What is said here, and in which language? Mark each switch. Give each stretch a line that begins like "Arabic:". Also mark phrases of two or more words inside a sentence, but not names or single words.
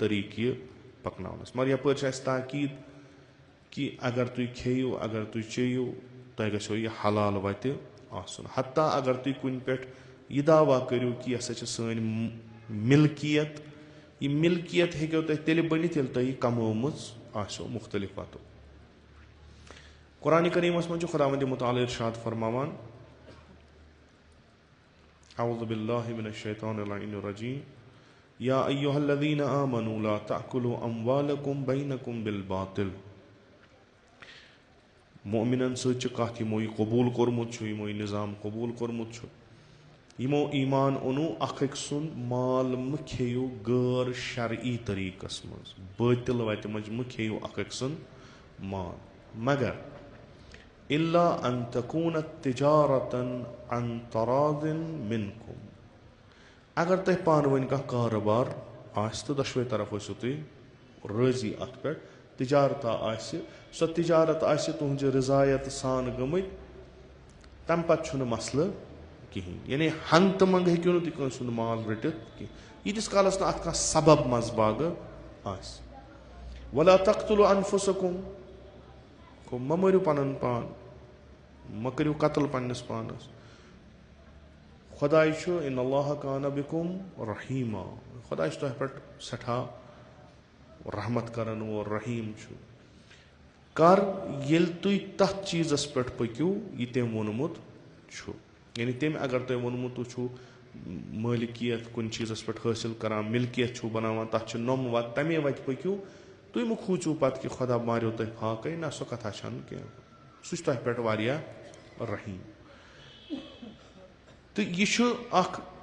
Kashmiri: طٔریٖقہٕ یہِ پکناونس مگر یپٲرۍ چھِ اسہِ تاکیٖد کہِ اگر تُہۍ کھیٚیِو اگر تُہۍ چیٚیِو تۄہہِ گژھیو یہِ حلال وتہِ آسُن حتیٰ اگر تُہۍ کُنہِ پٮ۪ٹھ یہِ دعوا کٔرِو کہِ یہِ ہسا چھِ سٲنۍ ملکیت یہِ ملکیت ہیٚکیو تۄہہِ تیٚلہِ بٔنِتھ ییٚلہِ تۄہہِ یہِ کمٲومٕژ آسیو مُختٔلِف وتو قرآنِ کریٖمس منٛز چھُ خۄداوندِ مُتعال ارشاد فرماوان
Arabic: اعوذ باللہ من الشیطان اللعین الرجیم یا ایہا الذین آمنوا لا تأکلوا اموالکم بینکم بالباطل
Kashmiri: مومنن سۭتۍ چھِ کتھ یِمو یہِ قبوٗل کوٚرمُت چھُ یِمو یہِ نظام قبوٗل کوٚرمُت چھُ یِمو ایٖمان اوٚنوٗ اکھ أکۍ سُنٛد مال مہٕ کھیٚیِو غٲر شرعی طٔریٖقس منٛز بٲطِل وتہِ منٛز مہٕ کھیٚیِو اکھ أکۍ سُنٛد مال مگر
Arabic: الا ان تکوٗنت تجارتن عن تراض منکم
Kashmiri: اگر تۄہہِ پانہٕ ؤنۍ کانٛہہ کارٕبار آسہِ تہٕ دۄشوے طرف ٲسِو تُہۍ رٲضی اتھ پٮ۪ٹھ تجارتا آسہِ سۄ تجارت آسہِ تُہنٛزِ رضایت سان گٔمٕتۍ تمہِ پتہٕ چھُنہٕ مسلہٕ کہیٖنۍ یعنی ہنگتہٕ منٛگہٕ ہیٚکِو نہٕ تُہۍ کٲنٛسہِ ہُنٛد مال رٔٹِتھ کینٛہہ ییٖتِس کالس نہٕ اتھ کانٛہہ سبب منٛزباگہٕ آسہِ
Arabic: ولا تقتلوا انفسکم
Kashmiri: گوٚو مہ مٲرِو پنُن پان مہ کٔرِو قتل پننِس پانس خۄداے چھُ
Arabic: ان اللہ کان بکم رحیٖما
Kashmiri: خۄداے چھُ تۄہہِ پٮ۪ٹھ سٮ۪ٹھاہ رحمت کرن وول رحیٖم چھُ کر ییٚلہِ تُہۍ تتھ چیٖزس پٮ۪ٹھ پٔکِو یہِ تٔمۍ ووٚنمُت چھُ یعنی تٔمۍ اگر تۄہہِ ووٚنمُت تُہۍ چھُو مٲلکیت کُنہِ چیٖزس پٮ۪ٹھ حٲصِل کران ملکیت چھُو بناوان تتھ چھِ نوٚم وتھ تمے وتہِ پٔکِو تُہۍ مہٕ کھوٗژِو پتہٕ کہِ خۄدا ماریو تۄہہِ فاقے نہ سۄ کتھا چھنہٕ کینٛہہ سُہ چھُ تۄہہِ پٮ۪ٹھ واریاہ رحیٖم تہٕ یہِ چھُ اکھ